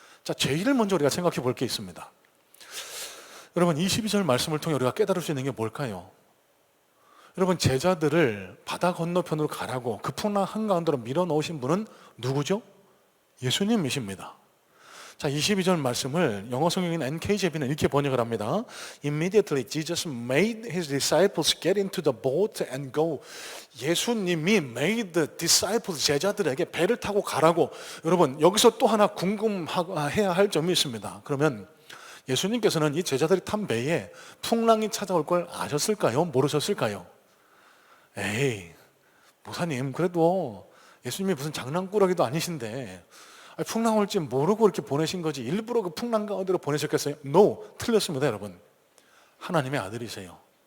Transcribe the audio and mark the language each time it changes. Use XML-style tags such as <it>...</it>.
<ko>자, 제일 먼저 우리가 생각해 볼 게 있습니다. 여러분, 22절 말씀을 통해 우리가 깨달을 수 있는 게 뭘까요? 여러분, 제자들을 바다 건너편으로 가라고 그 풍랑 한가운데로 밀어넣으신 분은 누구죠? 예수님이십니다. 자, 22절 말씀을 영어 성경인 NKJV는 이렇게 번역을 합니다.</ko> <en>Immediately Jesus made his disciples get into the boat and go.</en> <ko>예수님이</ko> <en>made the disciples,</en> <ko>제자들에게 배를 타고 가라고. 여러분, 여기서 또 하나 궁금해야 할 점이 있습니다. 그러면 예수님께서는 이 제자들이 탄 배에 풍랑이 찾아올 걸 아셨을까요? 모르셨을까요? 에이, 목사님, 그래도 예수님이 무슨 장난꾸러기도 아니신데 풍랑 올지 모르고 이렇게 보내신 거지 일부러 그 풍랑 가운데로 보내셨겠어요? No, 틀렸습니다. 여러분, 하나님의 아들이세요.</ko>